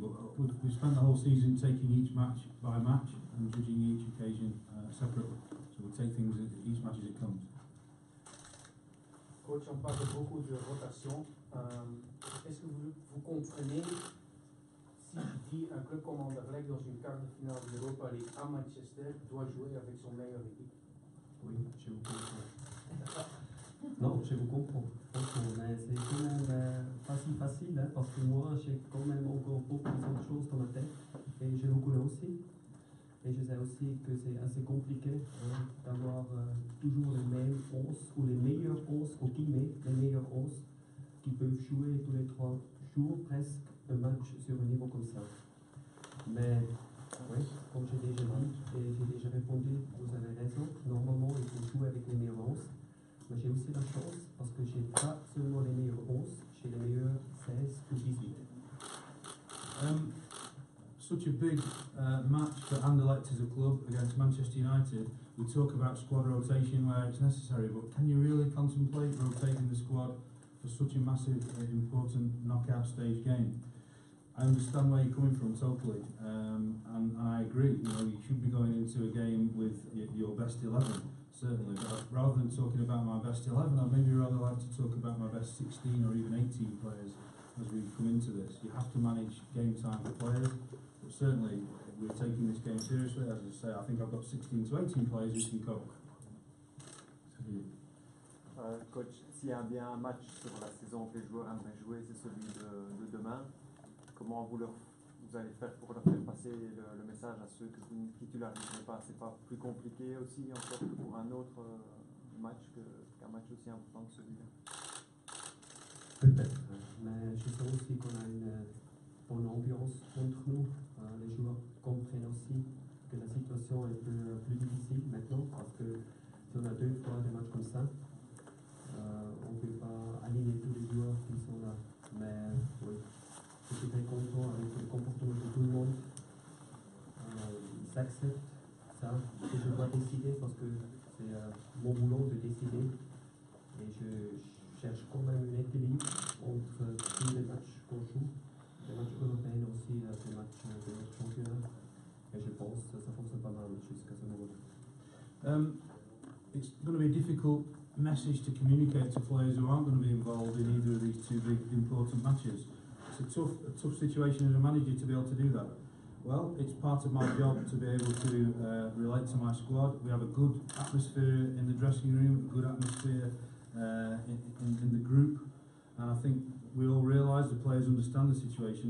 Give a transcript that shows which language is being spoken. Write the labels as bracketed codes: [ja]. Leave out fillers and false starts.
[en] But we've spent the whole season taking each match by match and judging each occasion separately. So we'll take things each match as it comes. [fr] Coach, on parle beaucoup de rotation. Est-ce que vous comprenez si je dis un club comme Anderlecht dans une quart de finale d'Europa League à Manchester doit jouer avec son meilleur équipe? Oui, je vous comprends. Non, je vous comprends. Mais c'est quand même pas si facile, hein, parce que moi, j'ai quand même encore beaucoup d'autres choses dans ma tête. Et je vous connais aussi. Et je sais aussi que c'est assez compliqué d'avoir toujours les mêmes 11 ou les meilleurs 11, au guillemets, les meilleurs 11 qui peuvent jouer tous les 3 jours presque un match sur un niveau comme ça. Mais oui, comme j'ai déjà dit et j'ai déjà répondu, vous avez raison, normalement il faut jouer avec les meilleurs 11. Mais j'ai aussi la chance parce que j'ai pas seulement les meilleurs 11, j'ai les meilleurs 16 ou 18. [en] Such a big match for Anderlecht as a club against Manchester United. We talk about squad rotation where it's necessary, but can you really contemplate rotating the squad for such a massive, important knockout stage game? I understand where you're coming from totally, and I agree. You know, you should be going into a game with your best 11, certainly. But rather than talking about my best 11, I'd maybe rather like to talk about my best 16 or even 18 players as we come into this. You have to manage game time for players. But certainly, we're taking this game seriously. As I say, I think I've got 16 to 18 players who can cope. [fr] Coach, s'il y a bien un match sur la saison que les joueurs aimeraient jouer, c'est celui de demain. Comment vous allez faire pour leur faire passer le message à ceux que vous ne titulariserez pas? C'est pas plus compliqué aussi encore que pour un autre match qu'un match aussi important que celui-là? Peut-être, mais je sais aussi qu'on a une bonne ambiance entre nous. Les joueurs comprennent aussi que la situation est plus difficile maintenant parce que si on a 2 fois des matchs comme ça, on ne peut pas aligner tous les joueurs qui sont là. Mais oui, je suis très content avec le comportement de tout le monde. Ils acceptent ça, que je dois décider parce que c'est mon boulot de décider. Et je cherche quand même un équilibre entre tous les matchs qu'on joue, les matchs européens aussi, les matchs de notre championnat. Et je pense que ça fonctionne pas mal jusqu'à ce moment-là. [en] It's going to be a difficult message to communicate to players who aren't going to be involved in either of these 2 big important matches. It's a tough situation as a manager to be able to do that. Well, it's part of my job to be able to relate to my squad. We have a good atmosphere in the dressing room, a good atmosphere in the group, and I think we all realise the players understand the situation.